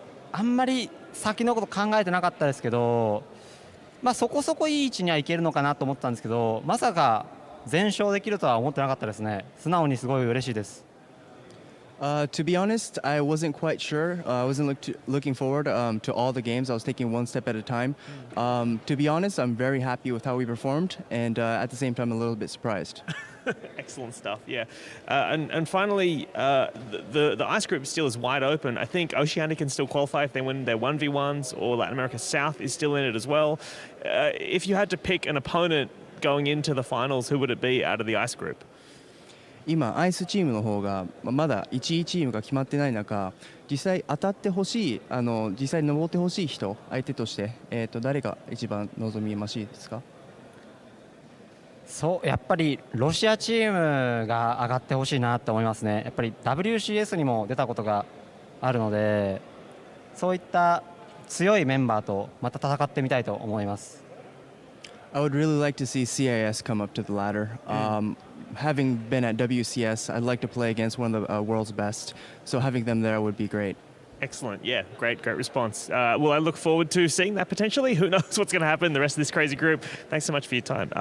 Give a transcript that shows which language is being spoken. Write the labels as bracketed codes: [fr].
[ja] あんまり先のこと考えてなかったですけど、そこそこいい位置にはいけるのかなと思ったんですけど、まさか全勝できるとは思ってなかったですね。素直にすごい嬉しいです。 [en] To be honest, I wasn't quite sure. I wasn't looking forward to all the games. I was taking one step at a time. To be honest, I'm very happy with how we performed, and at the same time, a little bit surprised. Excellent stuff, yeah. And finally, the ice group still is wide open. I think Oceania can still qualify if they win their 1v1s, or Latin America South is still in it as well. If you had to pick an opponent going into the finals, who would it be out of the ice group? [ja] 今、アイスチームの方がまだ1位チームが決まってない中、実際当たってほしい、実際登ってほしい人、相手として、誰が一番望みましいですか？そう、やっぱりロシアチームが上がってほしいなと思いますね。やっぱり WCS にも出たことがあるので、そういった強いメンバーとまた戦ってみたいと思います。 [en] I would really like to see CIS come up to the ladder. Having been at WCS, I'd like to play against one of the world's best. So having them there would be great. Excellent. Yeah, great response. Well, I look forward to seeing that potentially. Who knows what's going to happen in the rest of this crazy group. Thanks so much for your time.